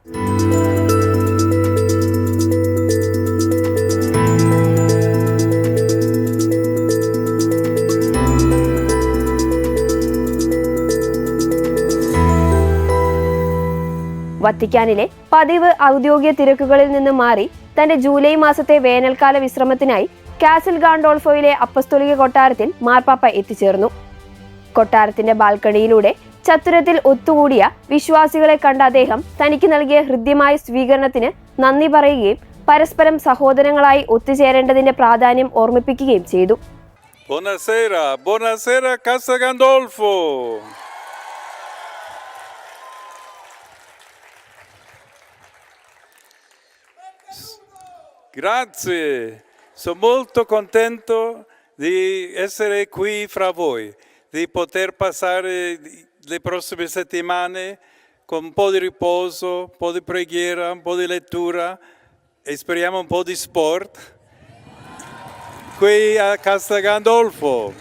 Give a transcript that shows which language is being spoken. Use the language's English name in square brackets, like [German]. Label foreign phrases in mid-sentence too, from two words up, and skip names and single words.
[Malayalam] വത്തിക്കാനിലെ പതിവ് ഔദ്യോഗിക തിരക്കുകളിൽ നിന്ന് മാറി തന്റെ ജൂലൈ മാസത്തെ വേനൽക്കാല വിശ്രമത്തിനായി കാസിൽ ഗാൻഡോൾഫോയിലെ അപ്പസ്തോലിക കൊട്ടാരത്തിൽ മാർപ്പാപ്പ എത്തിച്ചേർന്നു. കൊട്ടാരത്തിന്റെ ബാൽക്കണിയിലൂടെ ചത്തുരത്തിൽ ഒത്തുകൂടിയ വിശ്വാസികളെ കണ്ട അദ്ദേഹം തനിക്ക് നൽകിയ ഹൃദ്യമായ സ്വീകരണത്തിന് നന്ദി പറയുകയും പരസ്പരം സഹോദരങ്ങളായി ഒത്തുചേരേണ്ടതിന്റെ പ്രാധാന്യം ഓർമ്മിപ്പിക്കുകയും ചെയ്തു. [Italian] Buonasera, buonasera Casa Gandolfo. Grazie, sono molto contento di essere qui fra voi, di poter passare le prossime settimane con un po' di riposo, un po' di preghiera, un po' di lettura e speriamo un po' di sport qui a Casa Gandolfo.